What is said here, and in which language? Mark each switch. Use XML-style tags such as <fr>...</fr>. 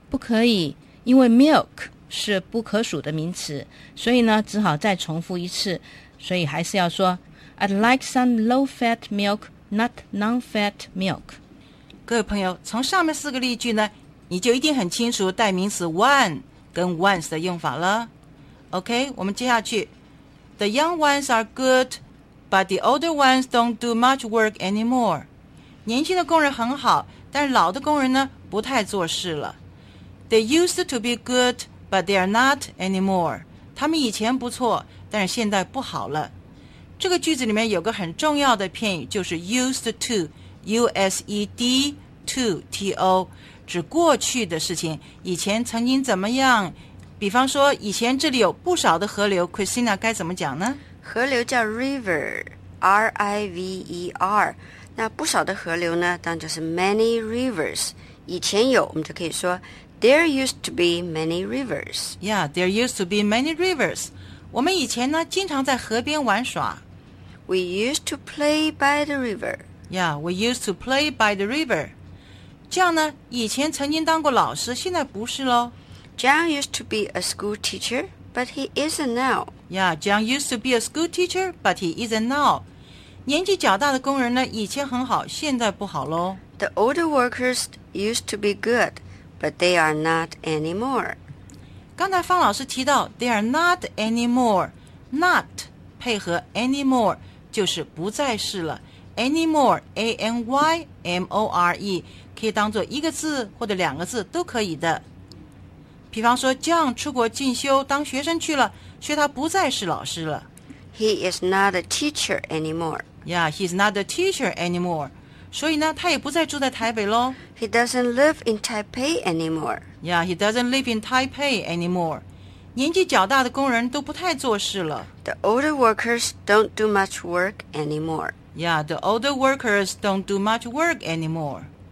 <zh>不可以，因为 milk 是不可数的名词，所以呢，只好再重复一次，所以还是要说</zh> <en>I'd like some low-fat milk,Not non-fat milk。</en> <zh>各位朋友，从上面四个例句呢，你就一定很清楚代名词 one 跟 once 的用法了。</zh> <en>OK,</en> <zh>我们接下去，</zh> <en>The young ones are good, but the older ones don't do much work anymore。</en> <zh>年轻的工人很好，但老的工人呢不太做事了。</zh> <en>They used to be good, but they are not anymore。</en> <zh>他们以前不错，但是现在不好了。这个句子里面有个很重要的片语，就是 used to, U-S-E-D, to, T-O, 指过去的事情，以前曾经怎么样。比方说以前这里有不少的河流， Christina 该怎么讲呢？河流叫 river, R-I-V-E-R, 那不少的河流呢，当然就是</zh> <en>many rivers,</en> <zh>以前有，我们就可以说</zh> <en>there used to be many rivers。 Yeah, there used to be many rivers。</en> <zh>我们以前呢，经常在河边玩耍。</zh> <en>We used to play by the river. Yeah, we used to play by the river.</en> <zh>这样呢，以前曾经当过老师，现在不是咯。</zh> <en>John used to be a school teacher, but he isn't now. Yeah, John used to be a school teacher, but he isn't now.</en> <zh>年纪较大的工人呢，以前很好，现在不好咯。</zh> <en>The older workers used to be good, but they are not anymore.</en> <zh>刚才方老师提到</zh> <en>they are not anymore，</en> <zh>not 配合 anymore 就是不再是了。 anymore A-N-Y-M-O-R-E 可以当作一个字或者两个字都可以的。比方说 John 出国进修当学生去了，所以他不再是老师了。</zh> <en>He is not a teacher anymore. Yeah, he's not a teacher anymore.</en> <zh>所以呢，他也不再住在台北咯。</zh> <en>He doesn't live in Taipei anymore Yeah, he doesn't live in Taipei anymore.</en> <zh>年纪较大的工人都不太做事了。</zh> <en>The older workers don't do much work anymore. Yeah, the older workers don't do much work anymore.</en>